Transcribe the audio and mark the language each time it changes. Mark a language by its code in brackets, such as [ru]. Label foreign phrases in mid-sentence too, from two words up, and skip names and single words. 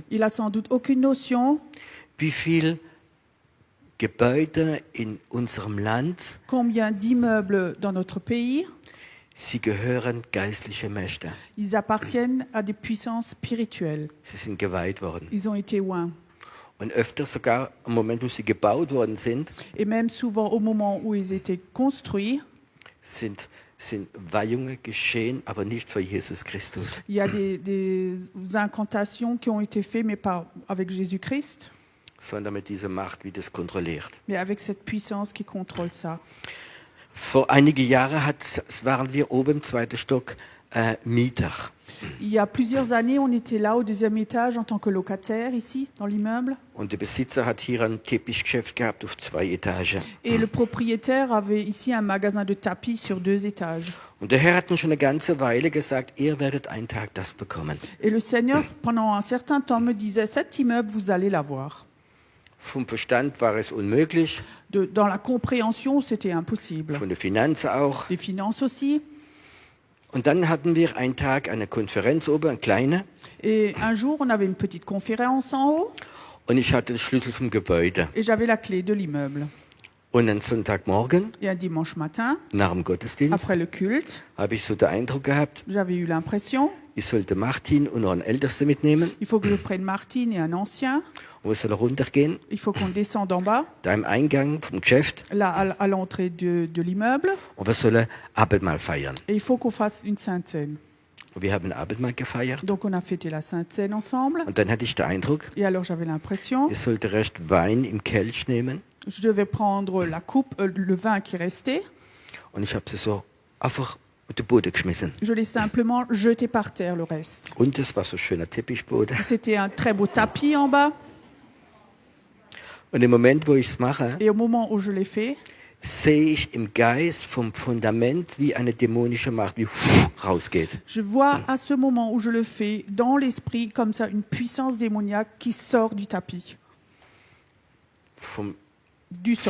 [fr] Il a sans doute aucune notion [de] wie viel Gebäude in unserem Land, [fr] combien d'immeubles dans notre pays, [de] sie gehören geistliche Mächte. [fr] ils appartiennent à des puissances spirituelles. [de] Sie sind geweiht worden. [fr] Ils ont été oints. [de] Und öfter sogar im Moment, wo sie gebaut worden sind, [fr] Et même souvent au moment où ils étaient construits, [de] sind Weihungen geschehen, aber nicht für Jesus Christus. [fr] il y a des incantations qui ont été faites, mais pas avec Jésus-Christ, [de] Sondern mit dieser Macht, wie das kontrolliert. [fr] mais avec cette puissance qui contrôle ça. [de] Vor einige Jahre waren wir oben im zweiten Stock Mieter. [fr] Il y a plusieurs années, on était là au deuxième étage en tant que locataire ici, dans l'immeuble. [de] Und der Besitzer hat hier ein Teppichgeschäft gehabt auf 2 Etagen. [fr] Et le propriétaire avait ici un magasin de tapis sur 2 étages. [de] Und der Herr hat uns schon eine ganze Weile gesagt, ihr werdet einen Tag das bekommen. [fr] Et le Seigneur, pendant un certain temps, me disait, cet immeuble, vous allez l'avoir. [de] Vom Verstand war es unmöglich, [fr] Dans la compréhension, c'était impossible. [de] von der Finanzen auch. [fr] Les finances aussi. [de] Und dann hatten wir einen Tag eine Konferenz oben, eine kleine. [fr] Et un jour, on avait une petite conférence en haut [de] Und ich hatte den Schlüssel vom Gebäude. [fr] et j'avais la clé de l'immeuble. [de] Und am Sonntagmorgen, [fr] Et un dimanche matin, [de] nach dem Gottesdienst, [fr] après le culte, [de] habe ich so den Eindruck gehabt, [fr] j'avais eu l'impression, [de] ich sollte Martin und noch einen Ältesten mitnehmen. [fr] il faut que je prenne Martine et un ancien, [de] Und wir sollen runtergehen, [fr] il faut qu'on descende en bas, [de] da im Eingang vom Geschäft. [fr] là à l'entrée de l'immeuble, [de] Und wir sollen Abendmahl feiern. [fr] et il faut qu'on fasse une Sainte Seine. [de] Und wir haben Abendmahl gefeiert. [fr] Donc on a fêté la Sainte Seine ensemble, [de] Und dann hatte ich den Eindruck, [fr] et alors j'avais l'impression, [de] ich sollte recht Wein im Kelch nehmen. [fr] je devais prendre la coupe, le vin qui restait, [de] Und ich habe sie so einfach auf den Boden geschmissen. [fr] je l'ai simplement jeté par terre le reste. [de] Und es war so ein schöner Teppichboden. [fr] C'était un très beau tapis en bas, [de] Und im Moment, wo ich es mache, [fr] et au moment où je l'ai fait, [de] sehe ich im Geist vom Fundament, wie eine dämonische Macht wie rausgeht. [fr] je vois à ce moment où je le fais, dans l'esprit, comme ça, une puissance démoniaque qui sort du tapis, [de] Vom [fr] du sol,